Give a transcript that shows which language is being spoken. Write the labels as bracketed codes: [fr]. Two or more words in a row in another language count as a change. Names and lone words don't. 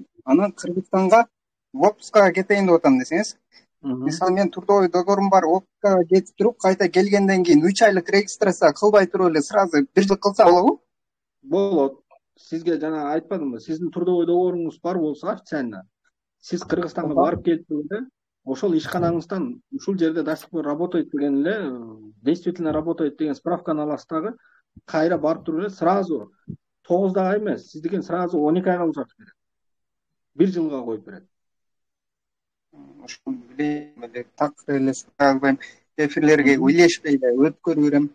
[ky] Анан Кыргызстанга в отпускага кетейин деп атам десеңиз, мисалы мен [ru] трудовой договорум [ky] бар, отпускага кетип туруп, кайта келгенден кийин 3 айлык регистрация кылбай туруп эле сразу 1 жыл кылса болобу? Болот. Сизге жана айтпадымбы, сиздин [ru] трудовой договоруңуз [ky] бар болсо официально, сиз Кыргызстанга барып келип турганда, ошол ишканаңыздан ушул жерде [ru] до сих пор работает [ky] деген эле, [ru] действительно работает [ky] деген справканы аласыз дагы, кайра барып туруп эле сразу 9 ай эмес, сиз деген сразу 12 айга узартып берет. 1 жылга коюп берет. Ошону билейм эле, так эле албайм. Эфирлерге үйлешпей эле өткөрүп берем.